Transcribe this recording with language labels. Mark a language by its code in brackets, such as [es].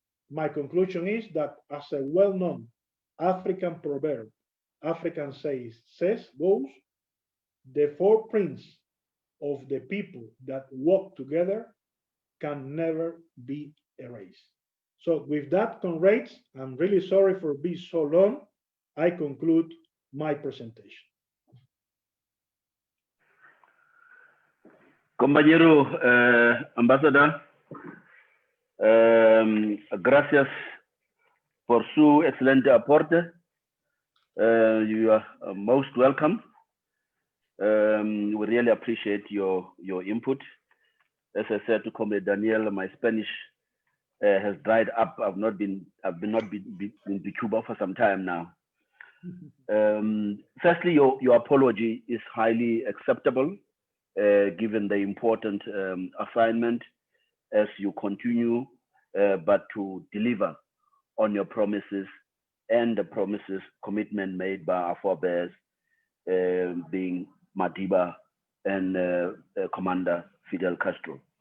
[en] My conclusion is that, as a well-known African proverb, African says goes, the footprints of the people that walk together can never be erased. So with that, comrades, I'm really sorry for being so long. I conclude my presentation. [es] Compañero Ambassador, gracias por su excelente aporte. [en] You are most welcome. We really appreciate your input. As I said to Comrade Daniel, my Spanish has dried up. I've not been to Cuba for some time now. Firstly, your apology is highly acceptable, given the important assignment as you continue, but to deliver on your promises and the promises, commitment made by our forebears, being Madiba and Commander Fidel Castro.